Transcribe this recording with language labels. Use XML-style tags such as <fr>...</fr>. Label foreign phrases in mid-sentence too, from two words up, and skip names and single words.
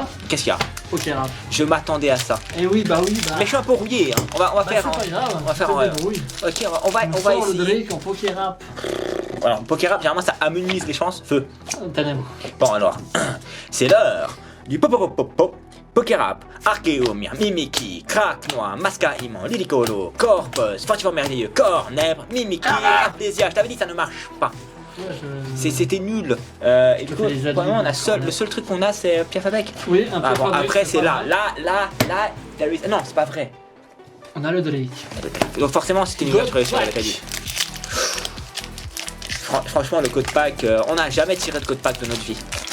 <fr>Qu'est-ce qu'il y a? Pokérap. Je m'attendais à ça. Eh oui, bah oui, bah. Mais je suis un peu rouillé. Hein. On va Bah, faire. c'est pas grave, on va faire tu te un- débrouilles. Ok, on va On sort le essayer. Drake en Pokérap. Alors, Pokérap, généralement, ça amenuise les chances. Feu. Tenez-moi. Bon alors, c'est l'heure du pop Pokérap, Archéomir, Mimikyu, Craquenois, Mascariment, Lilicolo, Corpus, Fortifort Merveilleux, Cornèbre, Mimikyu, Artésia. Je t'avais dit ça ne marche pas. C'était nul. Et du coup, fais les adultes, vraiment, d'accord. le seul truc qu'on a, c'est Pierre Fabec. Oui, un peu. Ah, bon, après, c'est là. Non, c'est pas vrai. On a le Drake. Donc forcément, c'était une ouverture réussie, on l'avait pas dit. Franchement, le</fr> <en>code pack,</en> <fr>on n'a jamais tiré de</fr> <en>code pack</en> <fr>de notre vie.</fr>